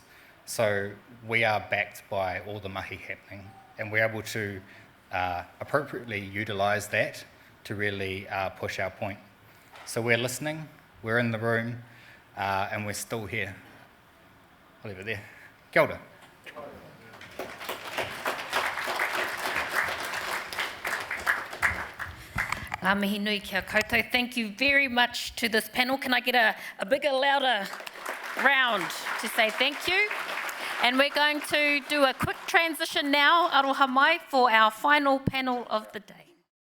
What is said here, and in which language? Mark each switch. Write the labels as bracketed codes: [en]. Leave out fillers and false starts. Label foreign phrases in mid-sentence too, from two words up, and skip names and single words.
[en] So we are backed by all the mahi happening, and we're able to appropriately utilise that to really push our point. So we're listening, we're in the room, and we're still here. I'll leave it there. [mi] Kia ora. Ngā mihi nui kia koutou. [en] Thank you very much to this panel. Can I get a bigger, louder round to say thank you? And we're going to do a quick transition now, [mi] aroha mai, [en] for our final panel of the day.